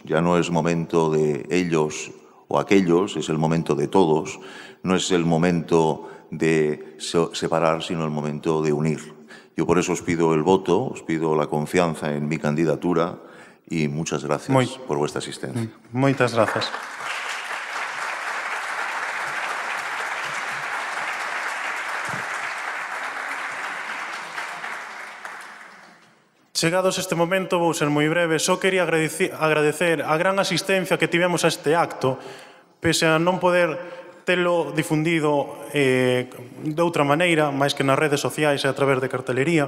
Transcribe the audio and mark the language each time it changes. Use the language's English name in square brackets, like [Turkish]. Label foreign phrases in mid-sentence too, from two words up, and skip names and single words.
[Spanish] Ya no es momento de ellos o aquellos, es el momento de todos, no es el momento de separar, sino el momento de unir. Yo por eso os pido el voto, os pido la confianza en mi candidatura y muchas gracias por vuestra asistencia. [Galician] Moitas grazas. Chegados este momento, vou ser moi breve, só quería agradecer a gran asistencia que tivemos a este acto, pese a non poder telo difundido de outra maneira, máis que nas redes sociais e a través de cartelería.